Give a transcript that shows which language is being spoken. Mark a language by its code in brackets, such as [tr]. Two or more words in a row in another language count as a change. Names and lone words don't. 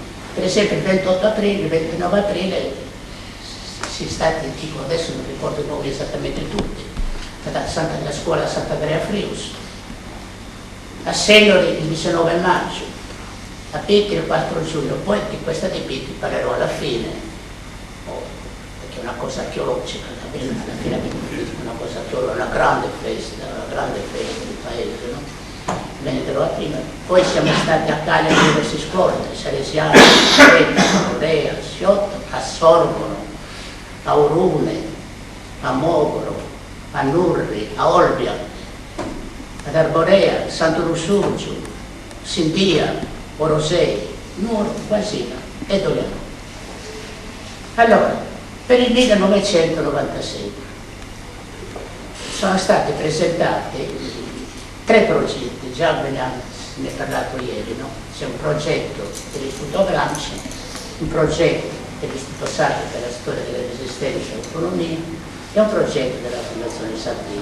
[it] Per esempio il 28 aprile, il 29 aprile si è stati, tipo, adesso non ricordo i nomi esattamente tutti, la scuola Sant'Andrea Frius, a Sellori il 19 maggio, a Pitti il 4 giugno, poi di questa di Pitti parlerò alla fine, perché è una cosa archeologica, alla fine di Pitti, una cosa archeologica, una grande festa del paese, no? ve ne dirò prima. Poi siamo stati a Cali a diverse scuole, Salesiano, a Morea, a Sciotto, a Sorgono, a Urune, a Mogoro, a Nurri, a Olbia, ad Arborea, Santo Lussurgiu, Sindia, Orosei, Nuoro, Quasina e Doliano. Allora, per il 1996 sono stati presentati 3 progetti, già ne è parlato ieri, no? C'è un progetto dell'Istituto Gramsci, un progetto dell'Istituto Sacro per la storia della resistenza e autonomia e un progetto della Fondazione Sardegna.